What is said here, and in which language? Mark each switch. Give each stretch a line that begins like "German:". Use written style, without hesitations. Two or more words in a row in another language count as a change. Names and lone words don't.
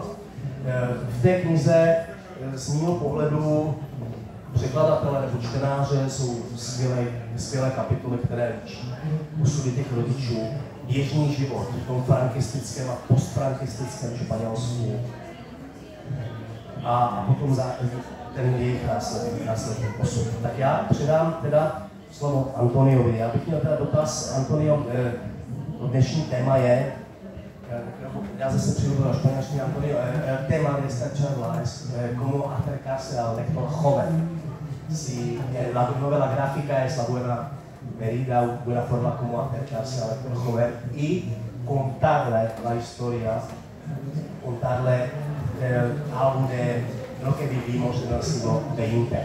Czech: V té knize z mého pohledu překladatele nebo čtenáře jsou skvělé kapitoly, které líčí osudy těch rodičů, běžný život v tom frankistickém a postfrankistickém Španělsku a potom ten jejich následný osud. Tak já předám teda slovo Antoniovi. Já bych měl teda dotaz, Antonio, dnešní téma je, já zase přijdu do španělštiny, Antonio,
Spanish: téma de esta charla es cómo acercarse al lector joven. Si la novela gráfica es la buena medida, buena forma como acercarse al lector joven y contarle la historia, contarle algo de lo que vivimos en el siglo XX.